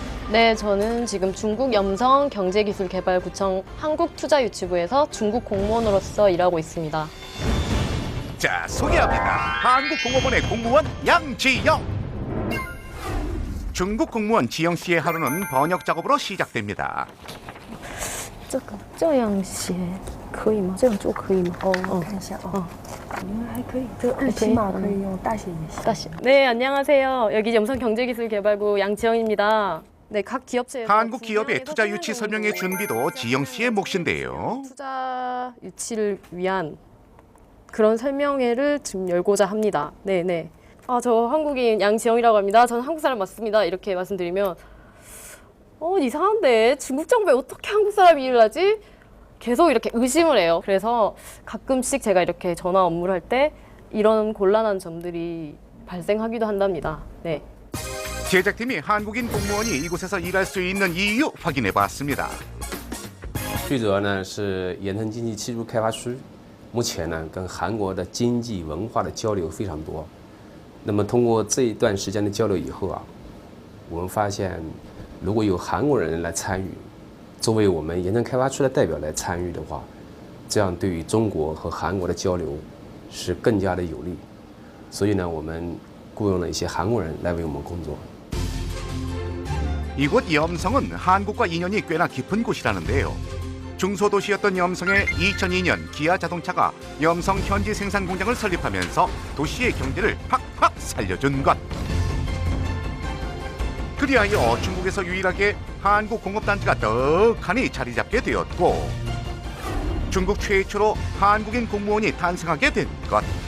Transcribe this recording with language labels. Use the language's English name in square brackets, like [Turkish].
[Korean] 네, 저는 지금 중국 염성 경제기술개발구청 한국투자유치부에서 중국 공무원으로서 일하고 있습니다. 자, 소개합니다. 한국공무원의 공무원 양지영. 중국 공무원 지영 씨의 하루는 번역 작업으로 시작됩니다. [Chinese] 这样写可以吗？这样做可以吗？我看一下还可以，这个日期码可以用大写也行。 [Korean] 네, 안녕하세요. 여기 염성경제기술개발구 양지영입니다. 네, 각 기업체에서 한국 기업의 투자 유치 설명회 준비도 지영 씨의 몫인데요. 투자 유치를 위한 그런 설명회를 지금 열고자 합니다. 네. 저 한국인 양지영이라고 합니다. 저는 한국 사람 맞습니다. 이렇게 말씀드리면 이상한데 중국 정부에 어떻게 한국 사람이 일을 하지? 계속 이렇게 의심을 해요. 그래서 가끔씩 제가 이렇게 전화 업무를 할 때 이런 곤란한 점들이 발생하기도 한답니다. 네. 제작팀이 한국인 공무원이 이곳에서 일할 수 있는 이유 확인해 봤습니다. [Chinese] 最主要呢是盐城经济技术开发区，目前呢跟韩国的经济文化的交流非常多。那么通过这一段时间的交流以后啊，我们发现如果有韩国人来参与，作为我们盐城开发区的代表来参与的话，这样对于中国和韩国的交流是更加的有利。所以呢，我们雇佣了一些韩国人来为我们工作。 [Korean] 이곳 염성은 한국과 인연이 꽤나 깊은 곳이라는데요. 중소도시였던 염성에 2002년 기아 자동차가 염성 현지 생산 공장을 설립하면서 도시의 경제를 팍팍 살려준 것. 그리하여 중국에서 유일하게 한국 공업단지가 떡하니 자리 잡게 되었고 중국 최초로 한국인 공무원이 탄생하게 된 것.